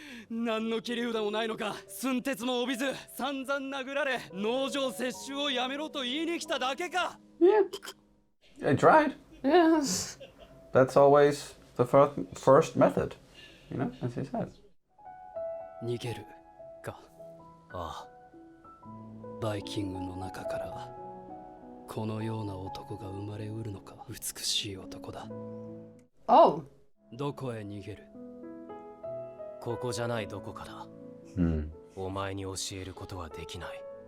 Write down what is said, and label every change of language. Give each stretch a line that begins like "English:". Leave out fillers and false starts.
Japanese: 何の切り札もないのか。寸鉄も帯びず散々殴られ農場接種をやめろと言いに来ただけか。
English: Yeah. I tried. Yes. That's always the first method, you know, as he said.
Japanese: 逃げるか。ああ。バイキングの中からこのような男が生まれうるのか。美しい男だ。 Oh. どこへ逃げる？ここじゃないどこかだ。お前に教えることはできない。